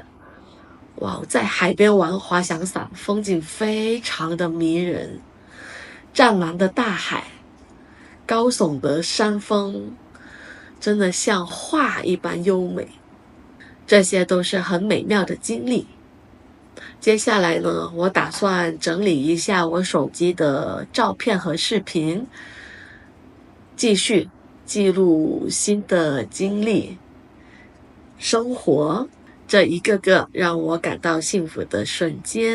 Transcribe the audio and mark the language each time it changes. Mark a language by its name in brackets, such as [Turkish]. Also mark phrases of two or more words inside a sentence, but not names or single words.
[Chinese] 哇，在海邊玩滑翔傘，風景非常的迷人。湛藍的大海，高聳的山峰，真的像畫一般優美。這些都是很美妙的經歷。接下來呢，我打算整理一下我手機的照片和視頻，繼續記錄新的經歷、生活，這一個個讓我感到幸福的瞬間。